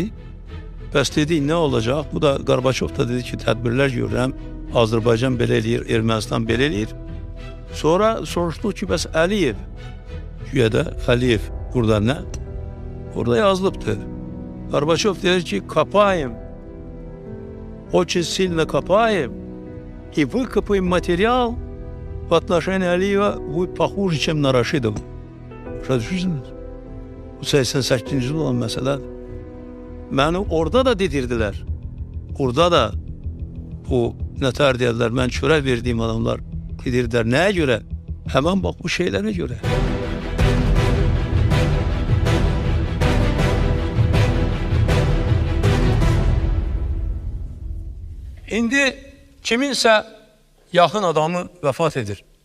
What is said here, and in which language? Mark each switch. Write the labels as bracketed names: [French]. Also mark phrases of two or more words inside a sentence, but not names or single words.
[Azerbaijani] Bəs dedik, nə olacaq? Bu da Qarbaçov da dedi ki, tədbirlər görürəm, Azərbaycan belə eləyir, Ermənistan belə eləyir. Sonra soruşduq ki, bəs Əliyev, güya da Əliyev burada nə? Orada yazılıbdır. Qarbaçov deyir ki, kapayım, [Russian] очень сильно копаем и выкопаем материал в отношении Алиева будет похуже, чем на Рашидова. [Azerbaijani] Başa düşürsünüz? Bu 88-ci il olan məsələdir. Məni orada da dedirdilər. Orada da o nətər deyirlər, mən çörək verdiyim adamlar dedirdilər. Nəyə görə? Həmən bax bu şeylərə görə. İndi kiminsə yaxın adamı vəfat edir.